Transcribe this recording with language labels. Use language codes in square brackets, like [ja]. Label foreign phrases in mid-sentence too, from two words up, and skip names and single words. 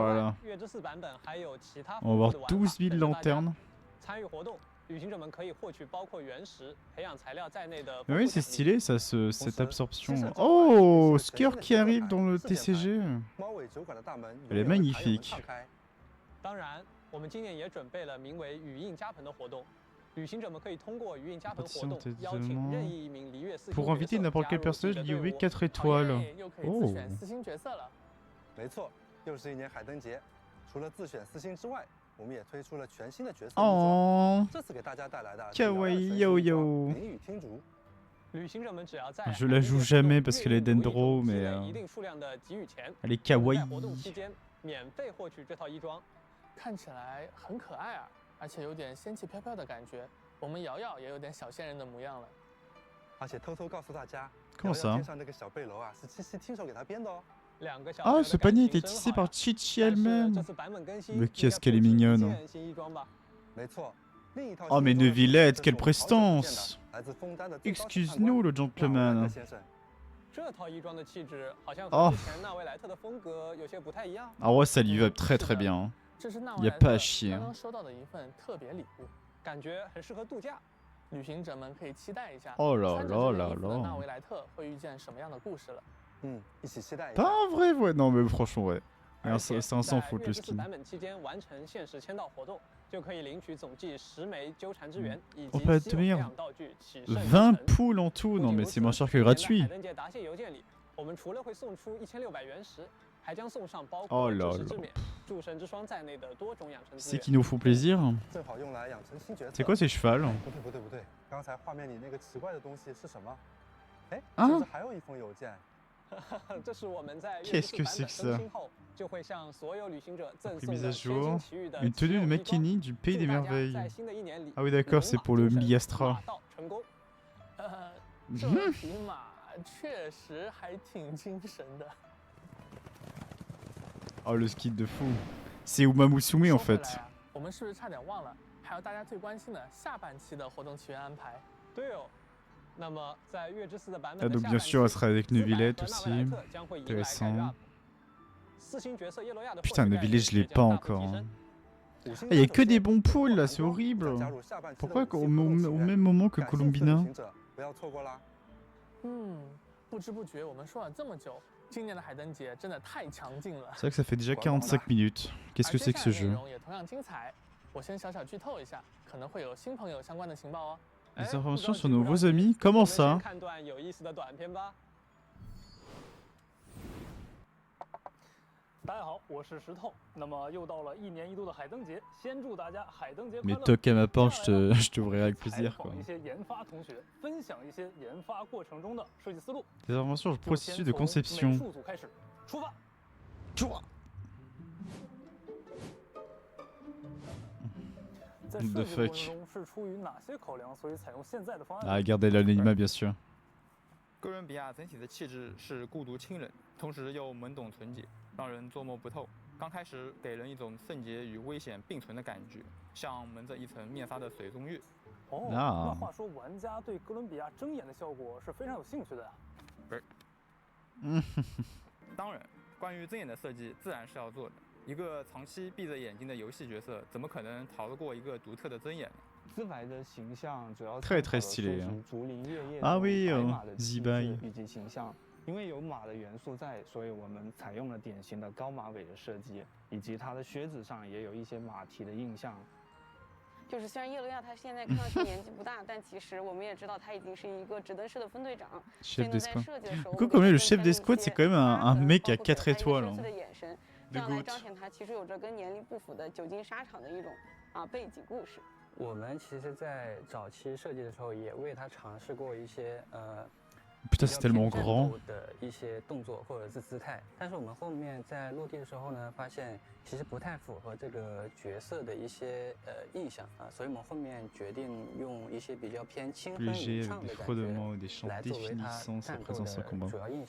[fr] Oh là [zh] 外 [fr] là.， [zh] 月之4版本还有其他 [fr] On va [zh] 丰富的 [fr] voir [zh] 玩法 [fr] 12 000 [zh] 等着大家 [fr] lanternes. [zh] 参与活动，旅行者们可以获取包括原石、培养材料在内的。 [fr] Mais oui, c'est stylé ça, cette absorption. Oh, Skir qui arrive dans le TCG. [zh] 猫尾酒馆的大门 [fr] Elle est magnifique. [zh] 当然，我们今年也准备了名为“语印加蓬”的活动，旅行者们可以通过语印加蓬活动邀请任意一名璃月四星 [fr] Pour inviter n'importe quel personnage lié 4 étoiles. [zh] 又可以自选4星角色了。没错，又是一年海灯节，除了自选4星之外，我们也推出了全新的角色。 Oh. 这次给大家带来的 [fr] Kawaii Yo Yo. [zh] 淋雨听竹。旅行者们只要在 [fr] Je la joue jamais parce qu'elle est dendro, mais [zh] 一定数量的给予钱， [fr] elle est kawaii. [zh] 在活动期间免费获取这套衣装，看起来很可爱啊，而且有点仙气飘飘的感觉。我们瑶瑶也有点小仙人的模样了。而且偷偷告诉大家， [fr] Comment ça? [zh] 天上那个小背篓啊，是七七亲手给他编的哦。 [fr] Ah, ce panier était tissé par Chichi elle-même. Mais qu'est-ce qu'elle est mignonne. [zh] 没错。 [fr] Oh mais Neuvillette, quelle prestance! Excuse-nous le gentleman. [zh] 这套衣装的气质好像 Oh. 和之前纳维莱特的风格有些不太一样。 [fr] Ah ouais, ça lui va très très bien. [zh] 这是纳 [fr] Y [zh] 维 [fr] a [zh] 莱 [fr] pas à [zh] 特 [fr] chier. [zh] 刚刚收到的一份特别礼物，感觉很适合度假。旅行者们可以期待一下。 [fr] Oh là [zh] 穿着 [fr] là [zh] 这件 [fr] là [zh] 衣服的纳 [fr] là. [zh] 维莱特会遇见什么样的故事了？ [fr] Pas un vrai, ouais. Non, mais franchement, ouais. C'est un sans faute le skin. [zh] 版本期间完成限时签到活动，就可以领取总计10枚纠缠之源以及稀有培养道具起胜。 [fr] 20 poules en tout, non mais c'est moins cher que gratuit. [zh] 海灯节答谢邮件里，我们除了会送出1600原石，还将送上包括知识之冕、诸神之霜在内的多种养成资源。 [fr] C'est qui nous font plaisir. [zh] 正好用来养成新角色。 [fr] C'est quoi ces chevals? [zh] 不对，刚才画面里那个奇怪的东西是什么？哎，啊？甚至还有一封邮件。这是我们在月之版本更新后就会向所有旅行者赠送的全新奇遇的 [fr] Une tenue de Makini du Pays des Merveilles. Ah oui d'accord, c'est pour le Miastra. [zh] 这匹马确实还挺精神的。 [fr] Oh le ski de fou. C'est Uma Musume en fait. [zh] 我们是不是差点忘了？还有大家最关心的下半期的活动起源安排。对哦。 那么在月之4的版 [fr] Ah [zh] 本 [fr] donc bien sûr elle sera avec Neuvillette aussi. Intéressant. Putain Neuvillette je l'ai pas encore. Hein. Ah, y a que des bons pôles là, c'est horrible. Pourquoi au même moment que Columbina? [zh] 不知不觉我们说了这么久，今年的海灯节真的太强劲了。 [fr] C'est vrai que ça fait déjà 45 minutes. Qu'est-ce que c'est que ce jeu? [zh] 也同样精彩。我先小剧透一下，可能会有新朋友相关的情报哦。 [fr] Des informations sur nos nouveaux amis? Comment ça? [zh] 看段有意思的短片吧。大家好，我是石头。那么又到了1年1度的海灯节，先祝大家海灯节快 [fr] Mais [zh] 乐。 [fr] toc à ma porte, je te verrai avec plaisir quoi. [zh] 一些研发同学分享一些研发过程中的设计思路。 [fr] Des informations sur le processus de conception. [zh] 美术组开始，出发。出发。在设计过程中是出于哪些考量，所以采用现在的方案？ [fr] Ah, gardez l'anonymat bien sûr. [zh] 哥伦比亚整体的气质是孤独清冷，同时又懵懂纯洁，让人捉摸不透。刚开始给人一种圣洁与危险并存的感觉，像蒙着一层面纱的水中月。哦，那话说玩家对哥伦比亚睁眼的效果是非常有兴趣的呀。不是。当然，关于睁眼的设计自然是要做的。一个长期闭着眼睛的游戏角色，怎么可能逃得过一个独特的睁眼呢？资白的形象主要 [fr] très très stylé. [zh] 竹林月夜 [fr] Ah oui, [zh] 白马的气质 [fr] Zibai. [zh] 以及形象。因为有马的元素在，所以我们采用了典型的高马尾的设计，以及它的靴子上也有一些马蹄的印象。就是虽然叶罗亚他现在看上去年纪不大，但其实我们也知道他已经是一个值得是的分队长。 [fr] Chef d'escouade. Du coup, comme le chef d'escouade, c'est quand même un mec à 4 étoiles. Hein. [zh] 这样来彰显他其实有着跟年龄不符的久经沙场的一种背景故事。我们其实，在早期设计的时候，也为他尝试过一些 [fr] Putain, c'est tellement grand. [zh] 的一些动作或者是姿态，但是我们后面在落地的时候呢，发现其实不太符合这个角色的一些印象啊，所以我们后面决定用一些比较偏轻哼吟唱的感觉来作为他战斗的主要印象。